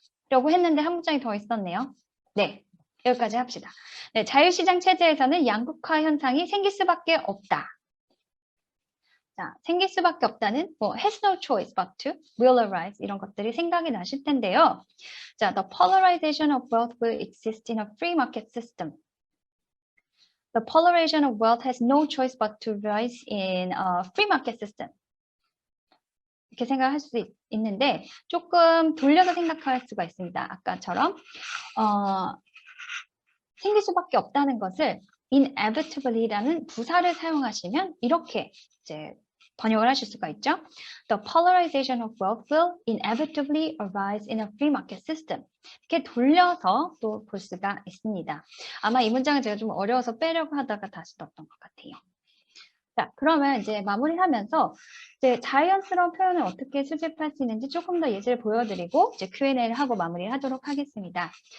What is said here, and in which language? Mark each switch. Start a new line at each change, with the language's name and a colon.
Korean: 라고 했는데 한 문장이 더 있었네요. 네, 여기까지 합시다. 네, 자유시장 체제에서는 양극화 현상이 생길 수밖에 없다. 자, 생길 수밖에 없다는 뭐
English: has no choice but to, will arise
Korean: 이런 것들이 생각이 나실 텐데요.
English: 자, the polarization of wealth will exist in a free market system. The polarization of wealth has no choice but to rise in a free market system.
Korean: 이렇게 생각할 수 있는데 조금 돌려서 생각할 수가 있습니다. 아까처럼 생길 수밖에 없다는 것을 inevitably라는 부사를 사용하시면 이렇게 이제 번역을 하실 수가 있죠.
English: The polarization of wealth will inevitably arise in a free market system.
Korean: 이렇게 돌려서 또 볼 수가 있습니다. 아마 이 문장은 제가 좀 어려워서 빼려고 하다가 다시 넣었던 것 같아요. 자, 그러면 이제 마무리하면서 이제 자연스러운 표현을 어떻게 수집할 수 있는지 조금 더 예시를 보여드리고 이제 Q&A를 하고 마무리를 하도록 하겠습니다.